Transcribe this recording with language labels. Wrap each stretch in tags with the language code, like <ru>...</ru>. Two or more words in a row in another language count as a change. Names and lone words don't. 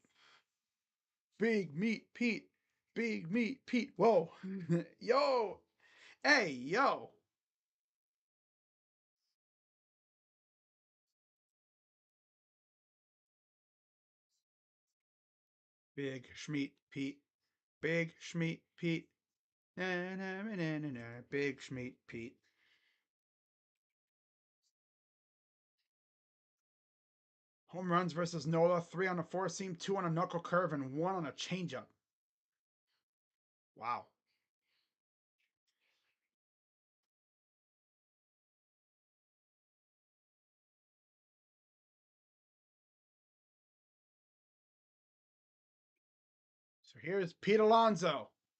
<en>Big meat Pete. Big meat Pete. Whoa. Yo. Hey, yo. Big Schmeat Pete. Big Schmeat Pete. Na, na, na, na, na, na. Big Schmeat Pete. Home runs versus Nola. 3 on a 4-seam, 2 on a knuckle curve, and 1 on a changeup. Wow. So here's Pete Alonso.</en>